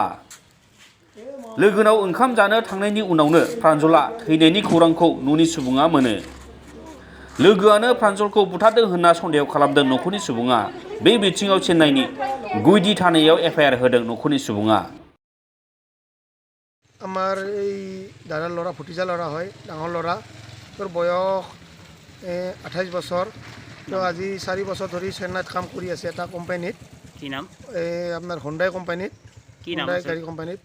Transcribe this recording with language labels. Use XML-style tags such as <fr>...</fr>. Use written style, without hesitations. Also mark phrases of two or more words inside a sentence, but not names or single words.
<brx>लोगोनाव ओंखाम जानो थांनायनि उनावनो प्रान्जलआ थैनायनि खौरांखौ न'नि सुबुङा मोनो। लोगोआनो प्रान्जलखौ बुथारदों होनना सन्देह खालामदों नखरनि सुबुङा। बे बिथिङाव चेन्नाईनि गुइडी थानायाव FIR होदों नखरनि सुबुङा।</brx> <as>আমার এই দাদার ল'ৰা ভতিজা ল'ৰা হয়, ডাঙৰ ল'ৰা। তোৰ বয়স 28 বছৰ। তো আজি 4 বছৰ ধৰি চেন্নাইত কাম কৰি আছে এটা কোম্পানীত। কি নাম? আপোনাৰ হুণ্ডাই কোম্পানীত, হুণ্ডাই গাড়ী কোম্পানীত।</as>